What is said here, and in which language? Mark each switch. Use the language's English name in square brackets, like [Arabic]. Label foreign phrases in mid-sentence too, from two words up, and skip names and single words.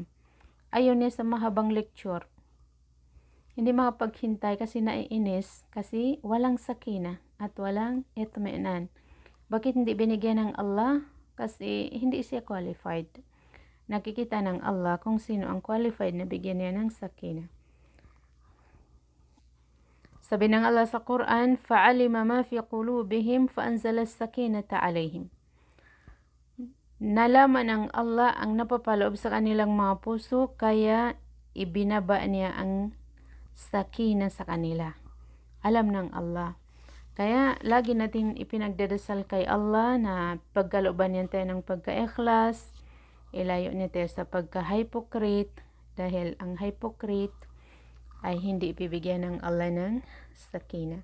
[Filipino] Ayaw niya sa mahabang lecture. Hindi makapaghintay kasi naiinis, kasi walang sakina at walang itmi'nan. Bakit hindi binigyan ng Allah? Kasi hindi siya qualified. Nakikita ng Allah kung sino ang qualified na bigyan niya ng sakina. Sabi ng Allah sa Quran, [Arabic] فَعَلِمَ مَا فِي قُلُوبِهِمْ فَأَنزَلَ السَّكِينَةَ عَلَيْهِمْ. [Filipino] Nalaman ng Allah ang napapaloob sa kanilang mga puso, kaya ibinaba niya ang sakina sa kanila. Alam ng Allah. Kaya lagi natin ipinagdadasal kay Allah na pagkalooban niya tayo ng pagka-ikhlas, ilayo niya tayo sa pagka-hypocrite, dahil ang hypocrite ay hindi ipibigyan ng Allah ng sakina.